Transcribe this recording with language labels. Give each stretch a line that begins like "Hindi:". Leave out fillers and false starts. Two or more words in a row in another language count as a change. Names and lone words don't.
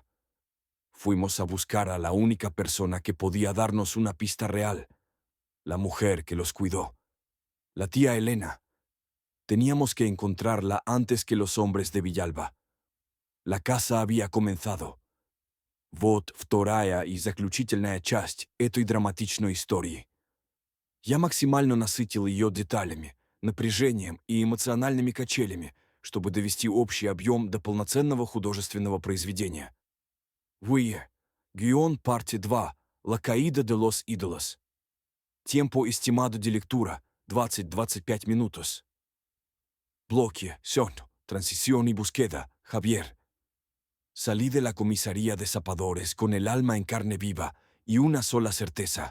Spanish: Fuimos a buscar a la única persona que podía darnos una pista real, la mujer que los cuidó, la tía Elena. Teníamos que encontrarla antes que los hombres de Villalba. La caza había comenzado.
Russian: Вот вторая и заключительная часть этой драматичной истории. Я максимально насытил ее деталями, напряжением и эмоциональными качелями, чтобы довести общий объем до полноценного художественного произведения. Вуе.
Spanish: Guión parte 2. La caída de los ídolos. Tiempo estimado de lectura, 20-25 minutos. Bloque, son, transición y búsqueda, Javier. Salí de la comisaría de zapadores con el alma en carne viva y una sola certeza.